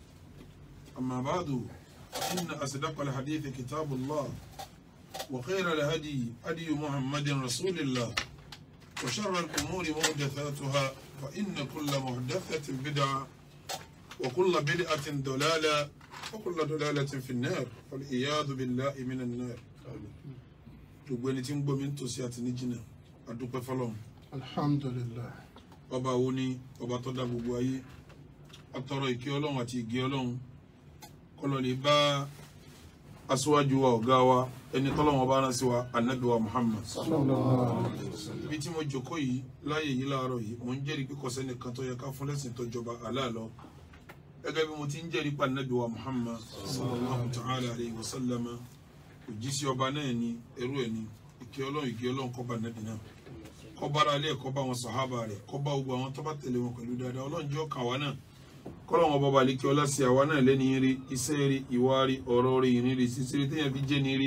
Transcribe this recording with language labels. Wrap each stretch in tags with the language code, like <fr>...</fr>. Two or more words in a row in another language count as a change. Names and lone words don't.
<ar>أما بعد إن أصدق الحديث كتاب الله وخير الهدي هدي محمد رسول الله وشر الأمور محدثاتها فإن كل محدثة بدعة وكل بدعة ضلالة وكل ضلالة في النار والعياذ بالله من النار.</ar> <yo>gbogbo ẹni tí ń gbọ́ mi ń tòsí àti ní jìnnà adúpẹ́ fọ́lọ́run. Alhamdulillah. Ọba wo ni ọba tó dá gbogbo ayé. Atọrọ ìkẹ́ Ọlọ́run àti ìgẹ́ Ọlọ́run kọ́lọ́ lè bá aṣíwájú wa ọ̀gá wa ẹni tọ́lọ́run ọba rán sí wa Ànábì wa Muhammad. Ibi tí mo jókòó yìí láyé yìí láàárọ̀ yìí mo ń jẹ́rìí pé kò sẹ́nìkan tó yẹ ká fún lẹ́sìn tó jọba Allah lọ. Gẹ́gẹ́ bí mo ti ń jẹ́rìí pé Ànábì wa Muhammad</yo> <ar>صلى الله تعالى عليه وسلم</ar> <yo>òjíṣẹ́ ọba náà ni ẹrú ẹ̀ ni ìkẹ́ Ọlọ́run kó bá Ànábì náà kó bá ara ilé kó bá wọn sàhábà rẹ̀ kó bá gbogbo àwọn tó bá tẹ̀lé wọn pẹ̀lú dáadáa. Ọlọ́run jẹ́ ọkàn wa náà kọ́lọ́run ọba balẹ̀ kí ọlá sí àwa náà lẹ́ni rí iṣẹ́ rí ìwà rí ọ̀rọ̀ rí ìrìn rí sísírí téèyàn fi jẹ́ ní rí.</yo>